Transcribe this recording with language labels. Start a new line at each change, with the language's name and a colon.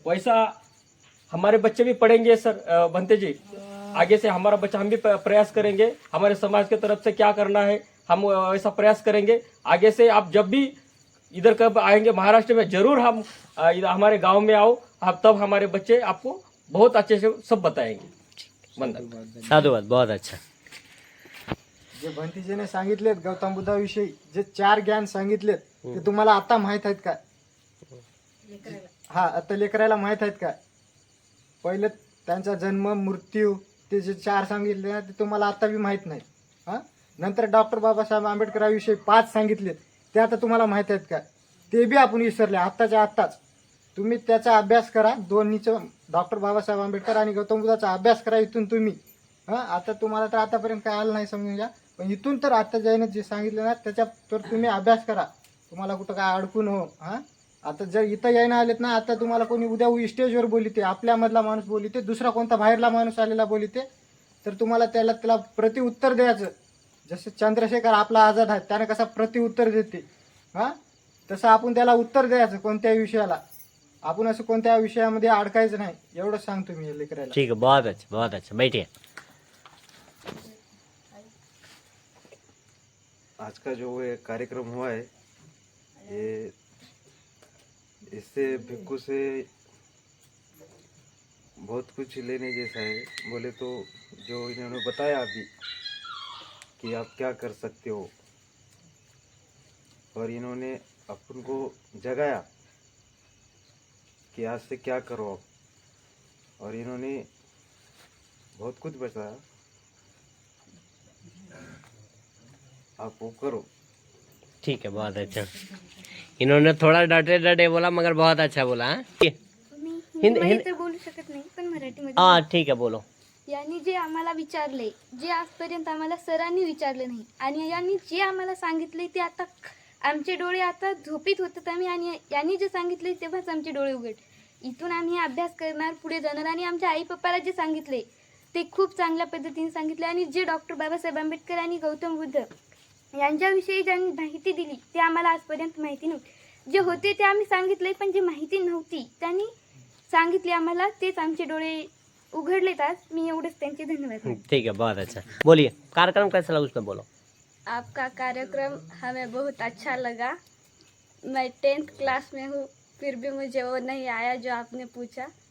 Hindi: वैसा हमारे बच्चे भी पढ़ेंगे सर। भंते जी आगे से हमारा बच्चा, हम भी प्रयास करेंगे हमारे समाज की तरफ से क्या करना है, हम ऐसा प्रयास करेंगे। आगे से आप जब भी इधर कब आएंगे महाराष्ट्र में, जरूर हम इधर हमारे गांव में आओ, आप तब हमारे बच्चे आपको बहुत अच्छे से सब बताएंगे। वंदन। साधुवाद, बहुत अच्छा।
Marathi: जे भंतीजीने सांगितलेत गौतम बुद्धाविषयी जे 4 ज्ञान सांगितलेत ते तुम्हाला आता माहित आहेत का? हा, आता लेकरायला माहित आहेत का? पहिले त्यांचा जन्म मृत्यू ते जे 4 सांगितले ना ते तुम्हाला आता बी माहित नाही। हा, नंतर डॉक्टर बाबासाहेब आंबेडकरांविषयी 5 सांगितलेत ते आता तुम्हाला माहित आहेत का? ते बी आपण विसरले आत्ताच्या आत्ताच. तुम्ही त्याचा अभ्यास करा, दोन्हीचं डॉक्टर बाबासाहेब आंबेडकर आणि गौतम बुद्धाचा अभ्यास करा इथून तुम्ही. आता तुम्हाला तर आतापर्यंत काय आलं नाही समजून घ्या, पण इथून तर आता ज्याने जे सांगितलं ना त्याच्या तर तुम्ही अभ्यास करा, तुम्हाला कुठं काय अडकून हो. आता जर इथं यायला आलेत ना, आता तुम्हाला कोणी उद्या स्टेजवर बोलिते, आपल्यामधला माणूस बोलिते, दुसरा कोणता बाहेरला माणूस आलेला बोलिते, तर तुम्हाला त्याला प्रतिउत्तर द्यायचं. जसं चंद्रशेखर आपला आझाद आहे, त्याने कसा प्रतिउत्तर देते तसं आपण त्याला उत्तर द्यायचं कोणत्याही विषयाला. आपण असं कोणत्या विषयामध्ये अडकायचं नाही, एवढं सांगतो मी लेकराला.
Hindi: ठीक है, बहुत अच्छा, बहुत अच्छा. बैठिए. आज का जो ये कार्यक्रम हुआ है, ये इससे भिक्खू से बहुत कुछ लेने जैसा है. बोले तो जो इन्होंने बताया अभी कि आप क्या कर सकते हो, और इन्होंने अपन को जगाया कि आज से क्या करो आप, और इन्होंने बहुत कुछ बताया, आप वो करो. ठीक है, बहुत अच्छा. इन्होंने थोड़ा डटे डटे बोला मगर बहुत अच्छा बोला. हाँ
Marathi: हिंदी तर बोलू शकत नाही, पण मराठीमध्ये
Hindi: हाँ ठीक है, बोलो.
Marathi: यांनी जे आम्हाला विचारले, जे आजपर्यंत आम्हाला सरांनी विचारले नाही, आणि यांनी जे आम्हाला सांगितले ते आता आमचे डोळे आता झोपीत होतात आम्ही, आणि यांनी जे सांगितले तेव्हाच आमचे डोळे उघड. इथून आम्ही अभ्यास करणार, पुढे जाणार, आणि आमच्या आई पप्पाला जे सांगितले ते खूप चांगल्या पद्धतीने सांगितले. आणि जे डॉक्टर बाबासाहेब आंबेडकर आणि गौतम बुद्ध यांच्याविषयी ज्यांनी माहिती दिली ते आम्हाला आजपर्यंत माहिती नव्हती. जे होते ते आम्ही सांगितले, पण जे माहिती नव्हती त्यांनी सांगितले आम्हाला, तेच आमचे डोळे उघडलेत आज. मी एवढंच त्यांचे धन्यवाद.
Hindi: ठीक है, बहुत अच्छा. बोलिए, कार्यक्रम कैसा लगा उसमें बोलो. आपका कार्यक्रम हमें बहुत अच्छा लगा. मैं 10th क्लास में हूँ, फिर भी मुझे वो नहीं आया जो आपने पूछा.